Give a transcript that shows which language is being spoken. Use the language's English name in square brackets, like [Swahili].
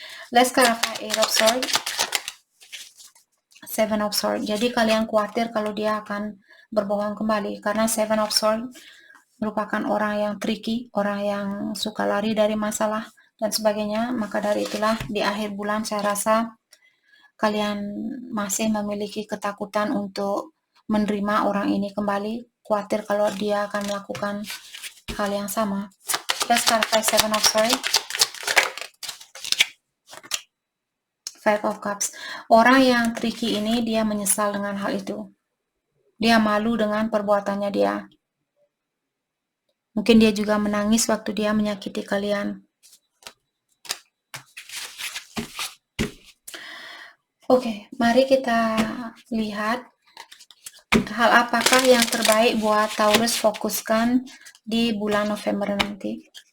[English] Let's clarify Eight of Swords, Seven of Swords. [Indonesian] Jadi kalian khawatir kalau dia akan berbohong kembali, karena Seven of Swords merupakan orang yang tricky, orang yang suka lari dari masalah dan sebagainya. Maka dari itulah di akhir bulan saya rasa kalian masih memiliki ketakutan untuk menerima orang ini kembali, khawatir kalau dia akan melakukan hal yang sama. [English] Let's clarify Seven of Swords, Five of Cups. [Indonesian] Orang yang tricky ini dia menyesal dengan hal itu. Dia malu dengan perbuatannya dia. Mungkin dia juga menangis waktu dia menyakiti kalian. Oke, mari kita lihat hal apakah yang terbaik buat Taurus fokuskan di bulan November nanti.